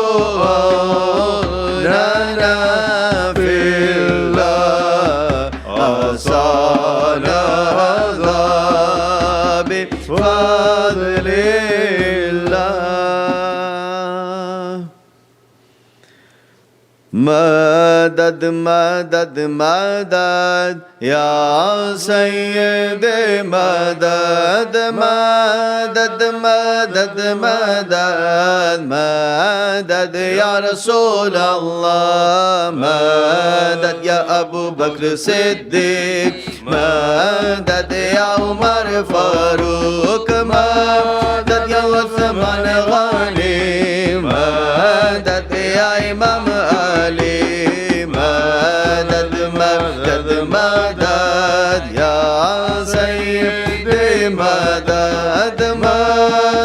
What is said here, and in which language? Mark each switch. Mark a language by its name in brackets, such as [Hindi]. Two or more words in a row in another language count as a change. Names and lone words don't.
[Arabic] عوننا في الله أسانا هذا بفضل الله مدد مدد مدد يا سيدي مدد مدد مدد مدد مدد يا رسول الله مدد يا أبو بكر صديق مدد يا عمر فاروق مدد يا عثمان غني مدد يا إمام علي مدد مدد مدد يا سيدي مدد مدد